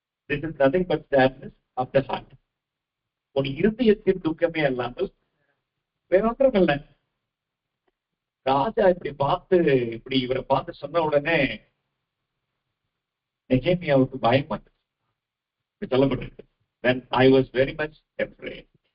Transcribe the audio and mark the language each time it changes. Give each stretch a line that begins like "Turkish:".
English: This is nothing but sadness of the heart.
Tamil: உன் இருதயத்தின் துக்கமே அல்லாமல் வேறொன்றும் இல்லை. ராஜா இப்படி இவரை பார்த்து சொன்ன உடனே நெகேமியாவுக்கு பயப்பட்டு சொல்லப்பட்டிருக்கு.
English: Then I was very much afraid.